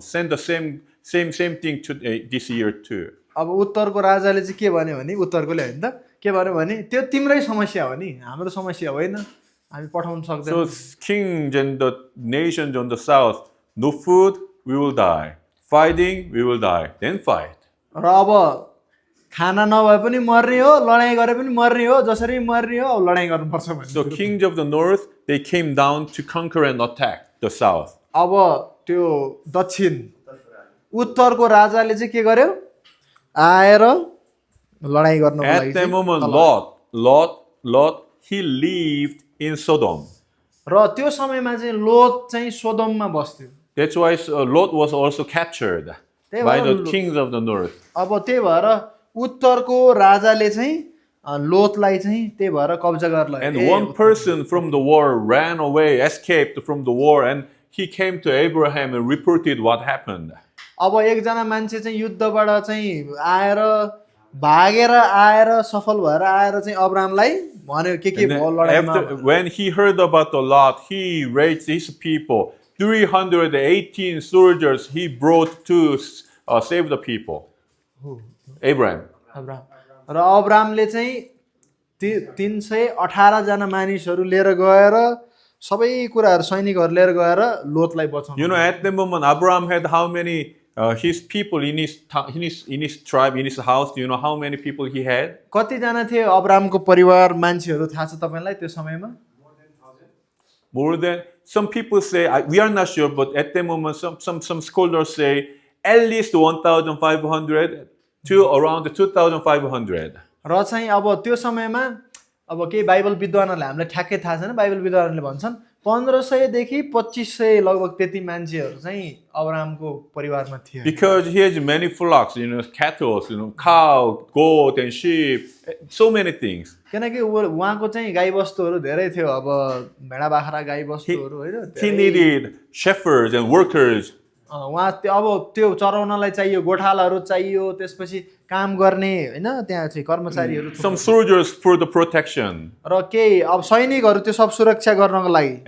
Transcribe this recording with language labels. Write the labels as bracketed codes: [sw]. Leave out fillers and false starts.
[en] Send the same thing to this year too. [ne] अब उत्तरको राजाले चाहिँ के भन्यो भने उत्तरकोले होइन त के भन्यो भने त्यो तिम्रै समस्या हो नि हाम्रो समस्या होइन हामी पठाउन सक्दैनौँ. [en] So kings and the nations on the south, no food, we will die. Fighting, we will die. Then fight. [ne] र अब खाना नभए पनि मर्ने हो लडाइँ गरे पनि मर्ने हो जसरी मर्ने हो अब लडाइँ गर्नुपर्छ भने. [en] So kings of the north, they came down to conquer and attack the south. [ne] अब त्यो दक्षिण उत्तरको राजाले चाहिँ के गर्यो आएर लडाइँ गर्नको लागि. [en] At that moment, Lot, he lived in Sodom. [ne] र त्यो समयमा चाहिँ लोत चाहिँ सोदोममा बस्थ्यो. [en] That's why Lot was also captured by the kings of the north. [ne] अब त्यही भएर उत्तरको राजाले चाहिँ लोतलाई चाहिँ त्यही भएर कब्जा गर्न. [en] And one person from the war ran away, escaped from the war, and he came to Abraham and reported what happened. [ne] अब एकजना मान्छे चाहिँ युद्धबाट चाहिँ आएर भागेर आएर सफल भएर आएर चाहिँ अब्रामलाई भन्यो के भयो लडाइँमा. [en] When he heard about the Lot, he raised his people. 318 soldiers he brought to save the people. Abraham. [ne] र अब्रामले चाहिँ 318 जना मानिसहरू लिएर गएर सबै कुराहरू सैनिकहरू लिएर गएर लोतलाई बचाउनु. [en] You know, at the moment, Abraham had how many his people in his tribe, in his house, do you know how many people he had? [ne] कतिजना थिए अब्रामको परिवार मान्छेहरू थाहा छ तपाईँलाई त्यो समयमा? [en] More than some people say, we are not sure, but at the moment, some scholars say at least 1,500 to around 2,500. [ne] र चाहिँ अब त्यो समयमा अब केही बाइबल विद्वानहरूले हामीलाई ठ्याक्कै थाहा छैन, बाइबल विद्वानहरूले भन्छन् 1500 देखि 2500 लगभग त्यति मान्छेहरू चाहिँ अब्रामको परिवारमा थिए। [en] Because he has many flocks, cattle, cow, goat, and sheep, so many things. [ne] किनकि उहाँको चाहिँ गाईबस्तुहरू धेरै थियो, अब भेडा बाख्रा गाईबस्तुहरू हैन। [en] He needed shepherds and workers. [ne] उहाँ अब त्यो चराउनलाई चाहियो, गोठालाहरू चाहियो, त्यसपछि काम गर्ने हैन त्यहाँ चाहिँ कर्मचारीहरू, [en] Some soldiers for the protection. [ne] र केही अब सैनिकहरू त्यो सब सुरक्षा गर्नको लागि,